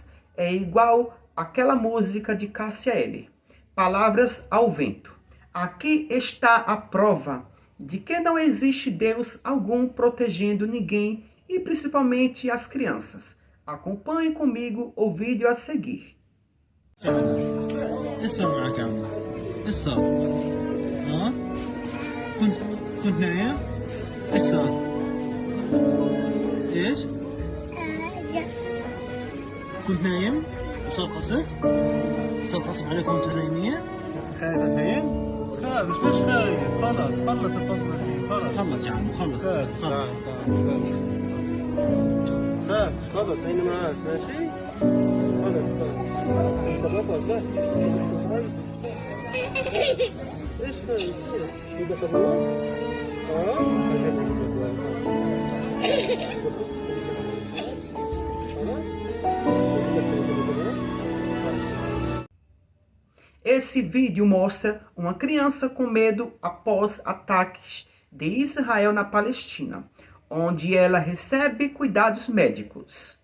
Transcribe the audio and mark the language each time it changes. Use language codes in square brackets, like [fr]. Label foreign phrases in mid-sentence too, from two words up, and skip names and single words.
[pt] É igual àquela música de Cássia Eller, Palavras ao Vento. Aqui está a prova de que não existe Deus algum protegendo ninguém e principalmente as crianças. Acompanhe comigo o vídeo a seguir. [ar] ايش صار معك يا عمي؟ ايش صار؟ ها؟ كنت نايم؟ ايش صار؟ ايش؟ كنت نايم؟ وصار قصف؟ صار قصف عليكم وانتم نايمين؟ خايف الحين؟ خايف ليش خايف؟ خلص الفصل الحين خلص يا عم خلص خلص. خلص هيني معاك ماشي؟ خلص ايش خايف؟ في بطلون؟ [pt] Esse vídeo mostra uma criança com medo após ataques de Israel na Palestina, onde ela recebe cuidados médicos.